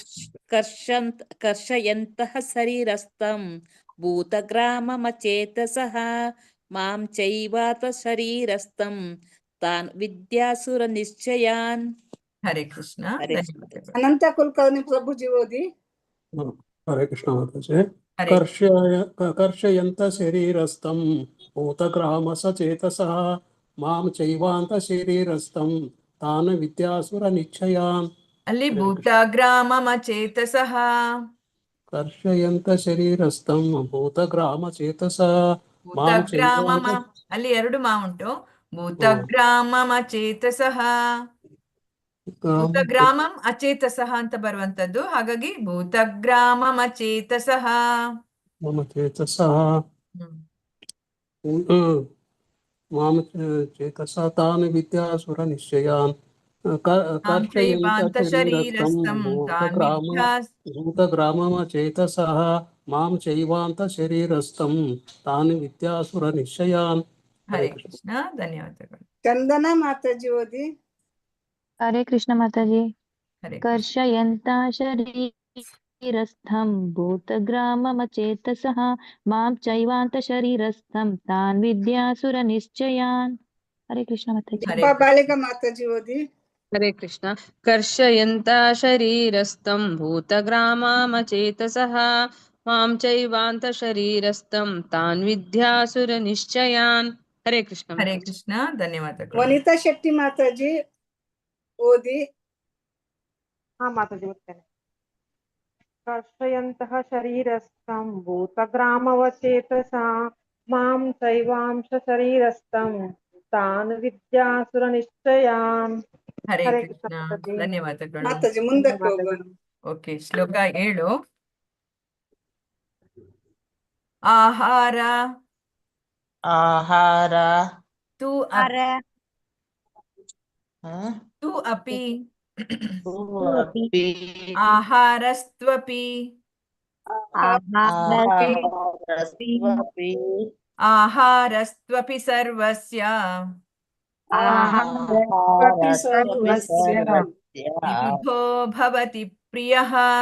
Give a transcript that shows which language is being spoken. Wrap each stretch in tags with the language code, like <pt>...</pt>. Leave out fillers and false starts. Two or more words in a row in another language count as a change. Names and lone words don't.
<sa>ಕರ್ಷಯಂತಹ ಶರೀರಸ್ಥಂ ಭೂತಗ್ರಾಮಮಚೇತಸಃ ಮಾಂ ಚೈವಾತ ಶರೀರಸ್ಥಂ ತಾನ್ ವಿದ್ಯಾಸುರ ನಿಶ್ಚಯಾನ್.</sa> <kn>ಹರೇ ಕೃಷ್ಣ. ಅನಂತ ಕುಲಕರ್ಣಿ ಪ್ರಭುಜಿ ಓದಿ. ಹರೇ ಕೃಷ್ಣ ಮಾತಾಜಿ.</kn> <sa>कर्षयन्त शरीरस्थं भूतग्रामसचेतसः मां चैवान्त शरीरस्थं तान् विद्यासुरनिश्चयान्</sa> <kn>ಅಲ್ಲಿ ಭೂತಗ್ರಾಮಮಚೇತಸಃ</kn> <sa>कर्षयन्त शरीरस्थं भूतग्रामचेतसः मां ಭೂತಗ್ರಾಮಮ चैवान्त</sa> <kn>ಅಲ್ಲಿ 2 ಮಾ ಉಂಟು. ಭೂತಗ್ರಾಮಮಚೇತಸಃ,</kn> <sa>ಭೂತಗ್ರಾಮಂ ಅಚೇತಸಃ</sa> <kn>ಅಂತ ಬರುವಂತದ್ದು. ಹಾಗಾಗಿ ಭೂತಗ್ರಾಮಮಚೇತಸಃ.</kn> <sa>मम चेतसः मां चेतसा तान् विद्यासुरनिश्चयान् कर्षयन्त शरीरस्थं भूतग्राममचेतसः मां चैवान्त शरीरस्थं तान् विद्यासुरनिश्चयान्.</sa> <kn>ಹರೇ ಕೃಷ್ಣ. ಧನ್ಯವಾದಗಳು. ಚಂದನ ಮಾತಾಜಿ ಓದಿ. हरे कृष्ण माताजी. ಹರೇ</kn> <sa>कर्षयन्ता शरीरस्थं भूतग्राममचेतसः मां चैवान्त शरीरस्थं तान् विद्यासुरनिश्चयान्.</sa> <kn>हरे कृष्ण माताजी. ಜಪ್ಪ ಬಾಳಿಗ ಮಾತಾಜಿ ಓದಿ. हरे कृष्ण.</kn> <sa>कर्षयन्त शरीरस्थं भूतग्राममचेतसः मां चैवान्त शरीरस्थं तान् विद्यासुरनिश्चयान्.</sa> <kn>हरे कृष्ण. ಹರೇ ಕೃಷ್ಣ. ಧನ್ಯವಾದಗಳು. ವನಿತಾ ಶೆಟ್ಟಿ ಮಾತಾಜಿ ಓದಿ. ಮಾತಾಜಿ ಓದ್ತೇನೆ.</kn> <sa>कर्षयन्तः शरीरस्थं भूतग्रामवचेतसा मां चैवांश शरीरस्थं तान् विद्यासुरनिश्चयान्.</sa> <kn>ಹರೇ हरे ಕೃಷ್ಣ. कृष्ण माताजी. ಧನ್ಯವಾದಗಳು. ಮಾತಾಜಿ ಮುಂದಕ್ಕೆ ಹೋಗೋಣ. ಓಕೆ, ಶ್ಲೋಕ 7. ಆಹಾರ ಆಹಾರ</kn> <sa>ತು ಅಪಿ ಆಹಾರಸ್ತ್ವಪಿ ಆಹಾರಸ್ತ್ವಪಿ ಸರ್ವಸ್ಯ ತ್ರಿವಿಧೋ ಭವತಿ ಪ್ರಿಯಃ.</sa>